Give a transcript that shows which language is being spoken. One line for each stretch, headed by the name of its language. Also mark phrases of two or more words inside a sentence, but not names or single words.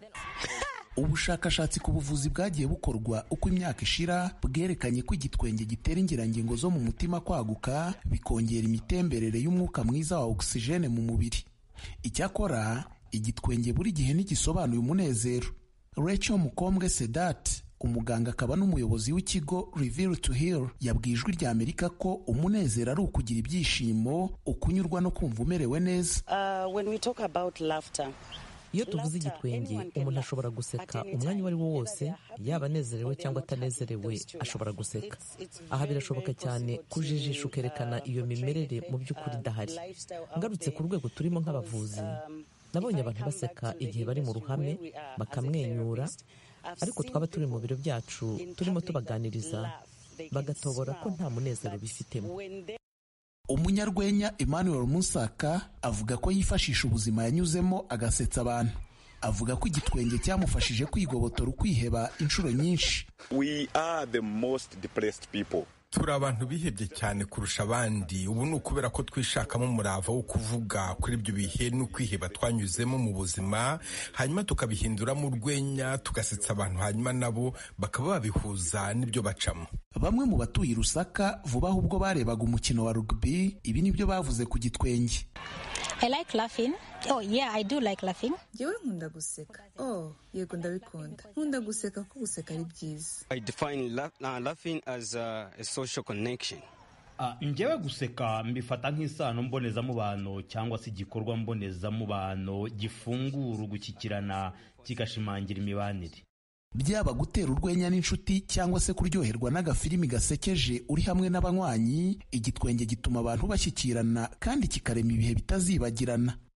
Kinyarwanda: Ubushakashatsi ku buvuzi bwagiye bukorwa uko imyaka ishira bwerekanye ko igitwenge gitera ingirangingo zo mu mutima kwaguka, bikongera imitemberere y'umwuka mwiza wa oxygene mu mubiri. Icyakora igitwenge buri gihe ntigisobanuye umunezero. Rachel Mukombwe Sedat, umuganga akaba n'umuyobozi w'ikigo Reveal to Heal, yabwiye Ijwi rya Amerika ko umunezero ari ukugira ibyishimo, ukunyurwa no kumva umerewe neza.
English: When we talk about laughter,
Kinyarwanda: iyo tuvuze igitwenge umuntu ashobora guseka umwanya uwo ari wo wose, yaba anezerewe cyangwa atanezerewe ashobora guseka. Aha birashoboka cyane kujijisha ukerekana iyo mimerere mu by'ukuri idahari. Ngarutse ku rwego turimo nk'abavuzi, nabonye abantu baseka igihe bari mu ruhame bakamwenyura, ariko twaba turi mu biro byacu turimo tubaganiriza bagatobora ko nta munezero bifitemo. Umunyarwenya Emmanuel Musaka avuga ko yifashisha ubuzima yanyuzemo agasetsa abantu. Avuga ko igitwenge cyamufashije kwigobotora ukwiheba inshuro nyinshi.
English: We are the most depressed people.
Kinyarwanda: Turi abantu bihebye cyane kurusha abandi. Ubu ni ukubera ko twishakamo umurava wo kuvuga kuri ibyo bihe n'ukwiheba twanyuzemo mu buzima, hanyuma tukabihinduramo urwenya, tugasetsa abantu, hanyuma nabo bakaba babihuza n'ibyo bacamo. Bamwe mu batuye Lusaka vuba ahubwo barebaga umukino wa rugby, ibi nibyo bavuze ku gitwenge.
English: I like laughing. Oh yeah, I do like laughing.
Kinyarwanda: Yewe nkunda guseka. Oh, yego ndabikunda. Nkunda guseka ko guseka ari byiza.
English: I define laughing as a social connection.
Kinyarwanda: Njyewe guseka mbifata nk'isano mbonezamubano cyangwa se igikorwa mbonezamubano gifungura ugushyikirana kigashimangira imibanire. Byaba gutera urwenya n'inshuti cyangwa se kuryoherwa n'agafilimi gasekeje uri hamwe n'abanywanyi, igitwenge gituma abantu bashyikirana kandi kikarema ibihe bitazibagirana.